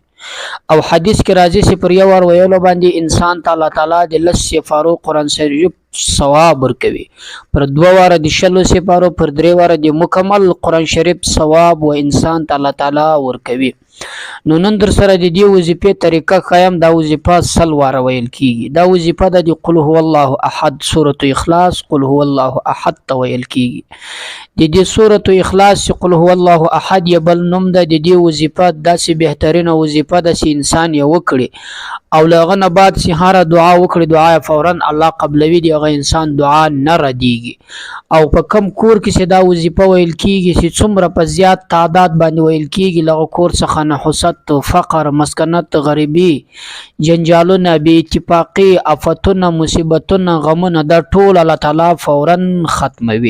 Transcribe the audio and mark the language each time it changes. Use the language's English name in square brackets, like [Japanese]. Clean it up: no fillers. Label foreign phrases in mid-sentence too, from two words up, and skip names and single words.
[Pashto] او حدیث کې راځي چې پر یو ور ویلو باندې انسان الله تعالی د لس سپارو قرآن شریف ثواب ورکوي، پر دوه واره د شلو سپارو، پر درې واره د مکمل قرآن شریف ثواب و انسان الله تعالی ورکوي. نو نن در سره د دې وظیفې طریقه خیم. دا وظیفه سل واره ویل کیږي. دا وظیفه د [Arabic] قل هو الله احد [Pashto] سورۃ اخلاص [Arabic] قل هو الله احد [Pashto] ته ویل کیږي. د دې سورۃ اخلاص [Arabic] قل هو الله احد [Pashto] یې بل نوم ده. د دې وظیفه داسې بهترینه وظیفه ده چې انسان یې وکړي او لغه نه بعد چې هر دعا وکړي دعا فورا الله قبلوي. دی هغه انسان دعا نه ردیږي. او په کم کور کې چې دا وظیفه ویل کیږي چې څومره په زیات تعداد باندې ویل کیږي لغه کور څخه نحوست، فقر، مسکنت، غریبی، جنجالونه، بی اتفاقی، آفتونه، مصیبتونه، غمونه دا ټول الله تعالی فورا ختموي.